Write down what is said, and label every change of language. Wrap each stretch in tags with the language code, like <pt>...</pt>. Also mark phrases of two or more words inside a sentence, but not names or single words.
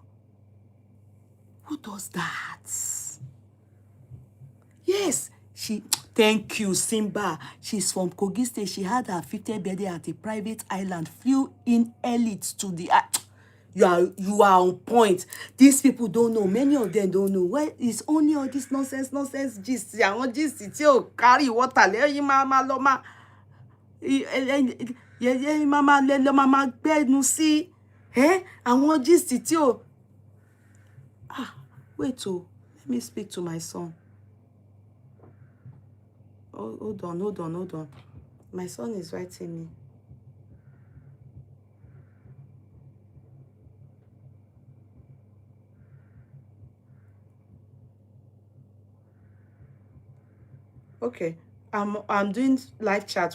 <en>Who does that? Yes, thank you, Simba. She's from Kogi State. She had her 50th birthday at a private island. Flew in elites to the... You are on point. These people don't know. Many of them don't know. Well, it's only all this nonsense gist. I want gist. Carry water.</en> <yo>Mama loma. Mama le mama gbenu sí.</yo> <en>I want gist. Wait, let me speak to my son. Hold on. My son is writing me. Okay, I'm doing live chat.</en>